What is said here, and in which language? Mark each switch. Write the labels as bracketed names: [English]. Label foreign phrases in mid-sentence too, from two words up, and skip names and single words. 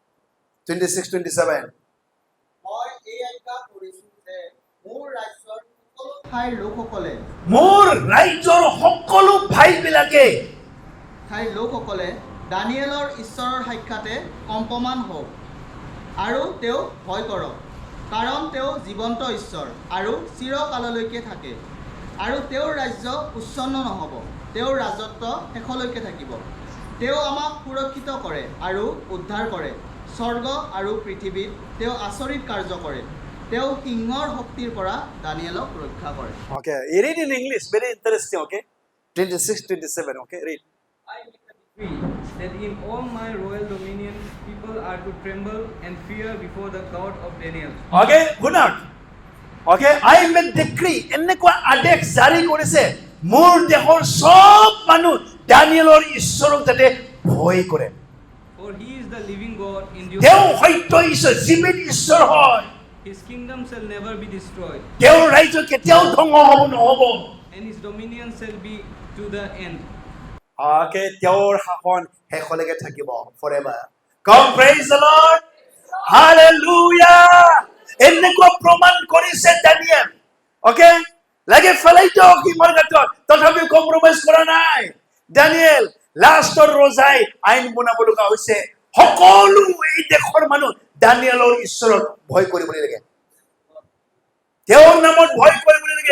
[Assamese] মই এই আজ্ঞা কৰিছো যে মোৰ ৰাজ্যৰ সকলো ঠাইৰ লোকসকলে দানিয়েলৰ ঈশ্বৰৰ সাক্ষাতে কম্পমান হওক আৰু তেওঁক ভয় কৰক, কাৰণ তেওঁ জীৱন্ত ঈশ্বৰ আৰু চিৰকাললৈকে থাকে, আৰু তেওঁৰ ৰাজ্য উচ্ছন্ন নহ'ব, তেওঁৰ ৰাজত্ব শেষলৈকে থাকিব। তেওঁ আমাক সুৰক্ষিত কৰে আৰু উদ্ধাৰ কৰে। স্বৰ্গ আৰু পৃথিৱীত তেওঁ আচৰিত কাৰ্য কৰে। তেওঁ সিংহৰ শক্তিৰ পৰা দানিয়েলক ৰক্ষা কৰে। [English] Okay, read in English, very interesting, okay? 26-27, okay, read. I make a decree that in all my royal dominion people are to tremble and fear before the God of Daniel. Okay, শুনক। Okay, I make decree, [Assamese] এনেকুৱা আদেশ জাৰি কৰিছে, মোৰ দেশৰ সব মানুহ দানিয়েলৰ ঈশ্বৰক যাতে ভয় কৰে। [English] For he is the living God in due [Assamese] তেওঁ সত্য ঈশ্বৰ, জীৱিত ঈশ্বৰ হয়। [English] His kingdom shall never be destroyed, [Assamese] তেওঁৰ ৰাজ্য কেতিয়াও ধ্বংস নহ'ব। [English] and his dominion shall be to the end. [Assamese] Okay, তেওঁৰ শাসন শেষলৈকে থাকিব, [English] forever. Come praise the Lord. Hallelujah. [Assamese] এনেকুৱা প্ৰমাণ কৰিছে দানিয়েল। Okay, লাগে ফেলাই দিয়ক সিংহৰ গাঁতত, তথাপিও কম্প্ৰমাইজ কৰা নাই। দানিয়েল লাষ্টৰ ৰজাই আইন বনাব লগা হৈছে, সকলো এই দেশৰ মানুহ দানিয়েলৰ ঈশ্বৰক ভয় কৰিবলৈ লাগে, তেওঁৰ নামত ভয় কৰিবলৈ লাগে।